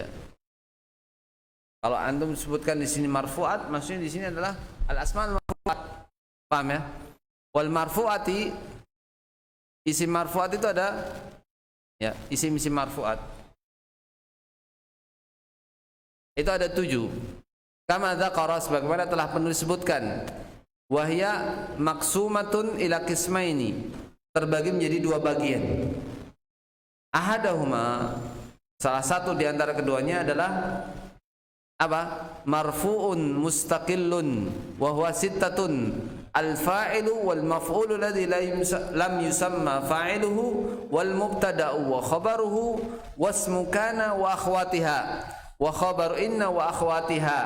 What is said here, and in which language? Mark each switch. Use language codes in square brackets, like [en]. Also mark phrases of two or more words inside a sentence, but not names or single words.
[id] Kalau antum sebutkan di sini marfu'at, maksudnya di sini adalah [ar] الأسماء المرفوعات. [id] Paham ya? [ar] والمرفوعات, [id] isim marfu'at itu ada ya, isim-isim marfu'at. Itu ada 7. [ar] كما ذكر, [id] sebagaimana telah penulis sebutkan. [ar] وهي مقسومة إلى قسمين, [id] terbagi menjadi 2 bagian. Ahadahuma, salah satu di antara keduanya adalah apa? [ar] مرفوع مستقل وهو ستة، الفاعل والمفعول الذي لم يسم فاعله والمبتدأ وخبره واسم كان وأخواتها وخبر إن وأخواتها.